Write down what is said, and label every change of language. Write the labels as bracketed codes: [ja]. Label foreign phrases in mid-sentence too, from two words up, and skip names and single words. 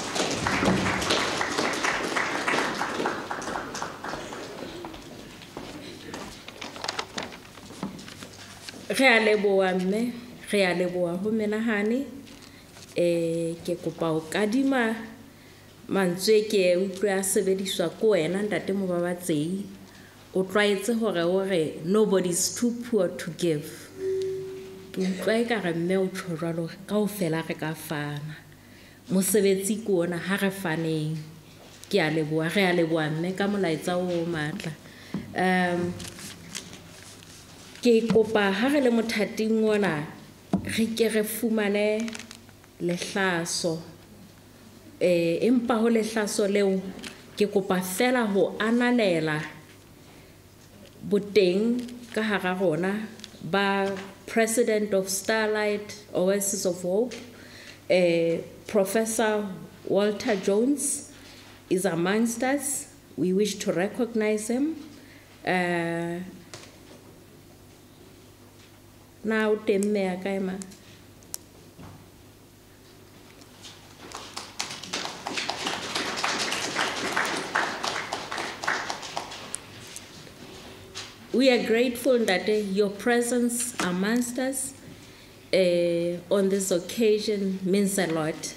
[st] Re a leboha mme, re a leboha ho menahane. Ke kopa ho kadima mantswe ke utlwa a sebediswa ko wena ntate Mobabatsei. O tlwaetse hore [en] nobody's too poor to give. [st] Ke utlwa ekare mme o tjho jwalo kaofela re ka fana. Mosebetsi ke ona ha re faneng. Ke a leboha, re a leboha mme ka molaetsa o matla. Ke kopa ha re le mothating ona re ke re fumane lehlaso. Empa ho lehlaso leo ke kopa fela ho ananela boteng ka hara rona ba President of Starlight Oasis of Hope, Professor Walter Jones [en] is amongst us. We wish to recognize him. Now, we are grateful that your presence amongst us on this occasion means a lot.